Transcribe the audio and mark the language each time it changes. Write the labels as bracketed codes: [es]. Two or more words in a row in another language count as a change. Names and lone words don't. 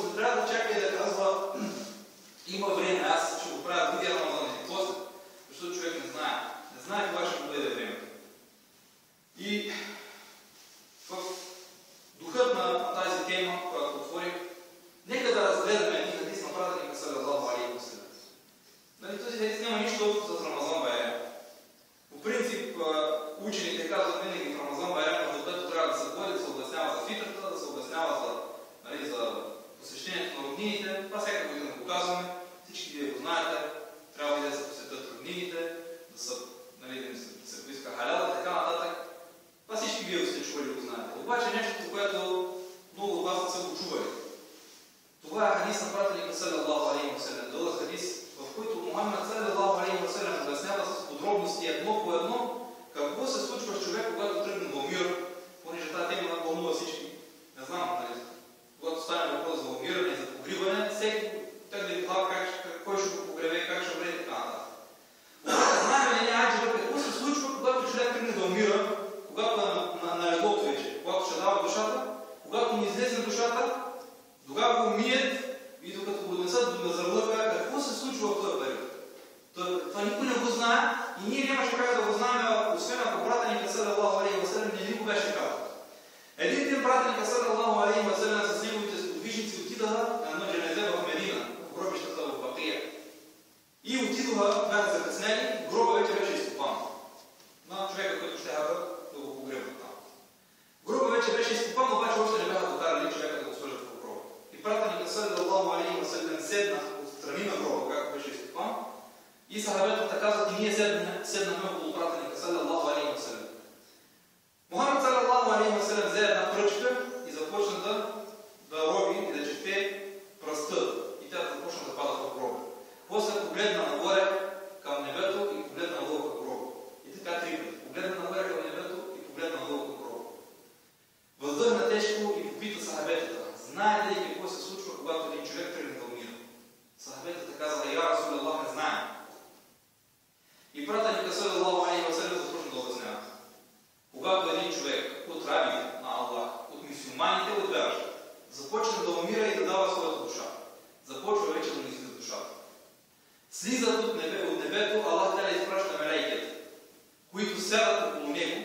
[bg] Не трябва да чака и да казва, има време, аз ще го правя другия Рамазан и после, защото човек не знае. Не знае кога ще му бъде времето. И в духът на тази тема, която отворих, нека да разгледаме един хадис на пратеника [ar] صلى الله عليه وسلم. [bg] Нали, този хадис няма нищо общо с Рамазан Байрам. По принцип, учените казват винаги в Рамазан Байрам, в дето трябва да се говори, да се обяснява за фитрата, да се обяснява за посещението на роднините. Това всяка година го казваме. Всички вие го знаете. Трябва да се посетят роднините, да се поиска халяла, така нататък. Това всички вие сте чували и го знаете. Обаче нещо, което много от вас не са го чували. Това е хадис на пратеника [ar] صلى الله عليه وسلم. [bg] Дълъг хадис, в който Мухаммед [ar] صلى الله عليه وسلم [bg] обяснява с подробности едно по едно какво се случва с човек, когато тръгне в мир, понеже тази тема вълнува всички. Не знам, нали? Когато стане въпрос за умиране и за погребане, всеки тъгне глава кой ще го погребе, как ще умре и така нататък. Знаем ли Аджиба какво се случва, когато човек тръгне да умира, когато е на леглото вече, когато ще дава душата, когато му излезе душата, тогава го умият и докато го отнесат до мезарлъка, какво се случва в този период? Това никой не го знае и ние нямаше как да го знаем, освен ако пратеника [ar] صلى الله عليه وسلم [bg] не ни го беше казал. Един ден пратеника [ar] صلى الله عليه وسلم [bg] с неговите сподвижници отидаха на едно дженазе в Медина, в гробищата в Бакия. И отидоха, бяха закъснели, гроба вече беше изкопан. На човека, който ще да го погребат там. Гроба вече беше изкопан, обаче още не бяха докарали човека да го сложат в гроба. И пратеника [ar] صلى الله عليه وسلم [bg] седна отстрани на гроба, както беше изкопан. И сахабетата казват, и ние седнахме около пратеника [ar] صلى الله عليه وسلم. [bg] Мухаммед [ar] صلى الله عليه وسلم [bg] взе една пръчка и започна да роби и да чете пръста. И тя започна да пада в гроба. После погледна нагоре към небето и погледна надолу към гроба. И така три пъти. Погледна нагоре към небето и погледна надолу към гроба. Въздъхна тежко и попита сахабетата. Знаете ли какво се случва, когато един човек тръгне да умира? Сахабетата казала, [ar] يا رسول الله, [bg] не знаем. И пратеника [ar] صلى الله عليه وسلم [bg] започна да обяснява. Когато един човек от рабите на Аллах, от мюсюлманите, от вярващите, започне да умира и да дава своята душа, започва вече да му излиза душата. Слизат от небето, [ar] الله تعالى [bg] изпраща мелейките, които сядат около него.